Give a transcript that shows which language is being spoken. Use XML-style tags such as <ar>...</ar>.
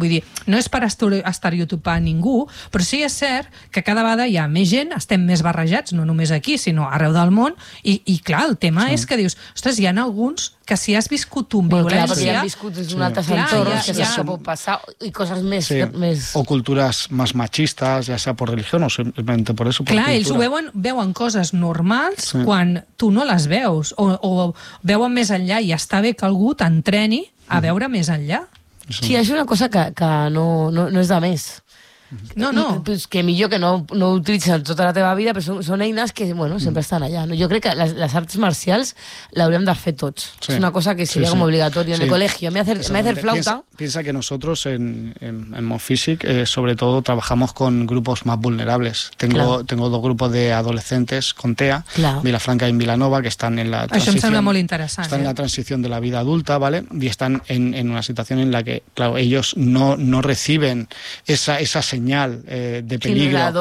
<ca>Vull dir, no és per estereotipar ningú, però sí és cert que cada vegada hi ha més gent, estem més barrejats, no només aquí, sinó arreu del món, i clar, el tema sí. és que dius, ostres, hi ha alguns que si has viscut un violència... Clar, perquè has viscut des d'un altre entorn, que ja se pot passar, i coses més, sí. més... O cultures més machistes,</ca> <es>ja sea por religión o simplemente por eso, por</es> <ca>clar, ells ho veuen coses normals sí. quan tu no les veus, o veuen més enllà i està bé que algú t'entreni a veure més enllà. Sí, és una cosa que no és de més. No. Pues que millor que no utilitzen tota la teva vida, però són eines que, bueno, sempre estan allà. No? Jo crec que les arts marcials l'hauríem de fer tots. Sí. És una cosa que seria sí, com obligatòria sí. en el col·legi. M'he de fer flauta.</ca> <es>Piensa que nosotros en Monfísic, sobretot, trabajamos con grupos más vulnerables. Tengo dos grupos de adolescentes con TEA, claro. Vilafranca y Vilanova, que están en la transición.</es> <ca>Això em sembla molt interessant.</ca> <es>Están en la transición de la vida adulta, ¿vale? Y están en una situación en la que, claro, ellos no reciben esa señal de peligro.</es>